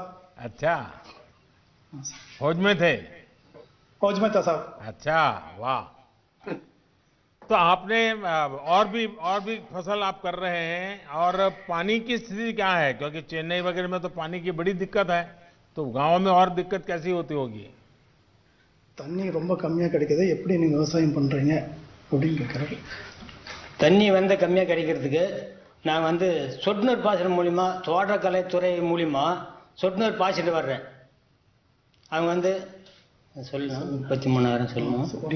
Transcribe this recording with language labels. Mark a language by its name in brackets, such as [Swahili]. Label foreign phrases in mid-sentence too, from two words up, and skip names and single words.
[Hindi] अच्छा, फौज में थे? फौज में था साहब. अच्छा, वाह. तो आपने और भी फसल आप कर रहे हैं, और पानी की स्थिति क्या है? क्योंकि चेन्नई वगैरह में तो पानी की बड़ी दिक्कत है, तो गांव में और दिक्कत कैसी होती होगी? [Tamil] தண்ணி ரொம்ப கம்மியாக கிடைக்குது, எப்படி நீங்கள் விவசாயம் பண்ணுறீங்க அப்படின்னு கேட்குறாரு. தண்ணி கம்மியாக கிடைக்கிறதுக்கு நான் சொட்டு நீர் பாசனம் மூலிமா, தோட்டக்கலைத்துறை மூலிமா சொட்டு நீர் பாய்ச்சிட்டு வர்றேன். அவங்க சொல்லணும் 33,000 சொல்லணும்.